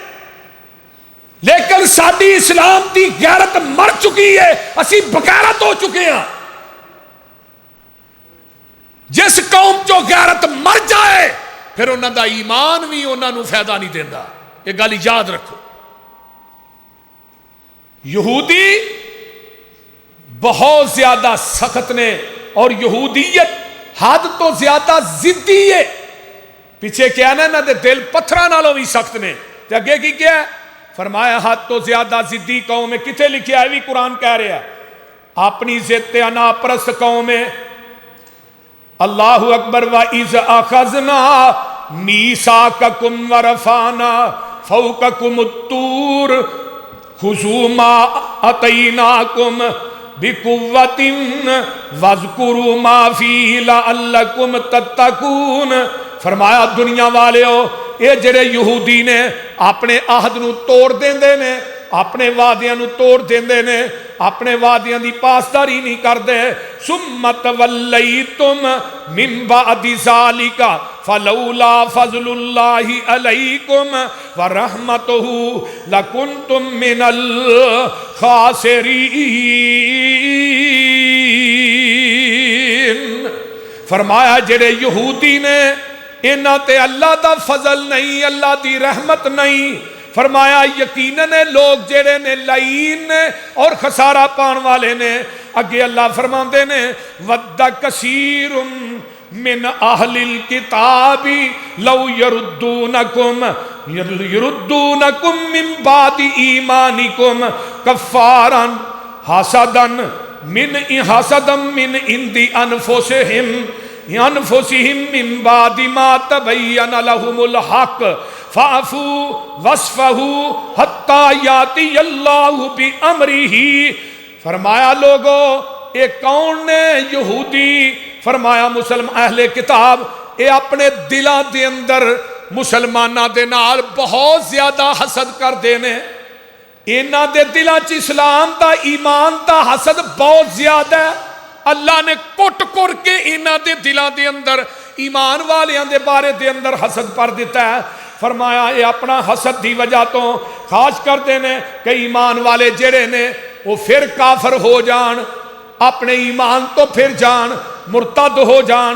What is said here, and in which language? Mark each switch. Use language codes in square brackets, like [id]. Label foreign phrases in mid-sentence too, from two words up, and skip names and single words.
[pa] لیکن ساری اسلام دی غیرت مر چکی ہے، اسی بغیرت ہو چکے ہیں۔ جس قوم چو غیرت مر جائے پھر انہاں دا ایمان بھی انہاں نو فائدہ نہیں دیندا، یہ گل یاد رکھو۔ یہودی بہت زیادہ سخت نے، اور یہودیت حد تو زیادہ ضدی ہے۔ پیچھے کیا نا دے دل پتھراں نالوں بھی سخت نے، تے اگے کی کیا ہے؟ فرمایا حد تو زیادہ ضدی قوم ہے۔ کتھے لکھیا ہے بھی قرآن کہہ رہا ہے، اپنی ضد تے انا پرست قوم ہے۔ [ar] اللہ اکبر وَإِذْ أَخَذْنَا مِيثَاقَكُمْ وَرَفَعْنَا فَوْقَكُمُ الطُّورَ خُذُوا مَا آتَيْنَاكُمْ بِقُوَّةٍ وَاذْكُرُوا مَا فِيهِ لَعَلَّكُمْ تَتَّقُونَ۔ [pa] فرمایا دنیا والے ہو، اے جڑے یہودی نے اپنے عہد نو توڑ دیندے نے، اپنے وعدیاں نو توڑ دیندے نے، اپنے وعدیاں دی پاسداری نہیں کردے۔ [ar] ثُمَّ تَوَلَّيْتُمْ مِن بَعْدِ ذَلِكَ فَلَوْلَا فَضْلُ اللَّهِ عَلَيْكُمْ وَرَحْمَتُهُ لَكُنْتُمْ مِنَ الْخَاسِرِينَ۔ [pa] فرمایا جڑے یہودی نے انہاں تے اللہ دا فضل نہیں، اللہ دی رحمت نہیں۔ فرمایا یقیناً لوگ جڑے نے لعین نے اور خسارہ پان والے نے۔ اگے اللہ فرماندے نے [ar] ود کثیر من اہل الکتاب لو یردونکم من بعد ایمانکم کفارا حسدا من عند انفسہم من بعد ما تبین لهم الحق فاعفوا واصفحوا حتی یاتی اللہ بامرہ۔ [pa] فرمایا لوگو اے کون نے؟ یہودی۔ فرمایا مسلم اہل کتاب اے اپنے دلاں دے اندر مسلماناں دے نال بہت زیادہ حسد کر دینے۔ انہاں دے دلاں چ اسلام دا ایمان دا حسد بہت زیادہ ہے۔ اللہ نے کٹ کر کے انہاں دے دلاں دے اندر ایمان والیاں دے بارے دے اندر حسد پر دیتا ہے۔ فرمایا اے اپنا حسد دی وجہ تو خاص کر دینے کہ ایمان والے جڑے نے وہ پھر کافر ہو جان، اپنے ایمان تو پھر جان، مرتد ہو جان۔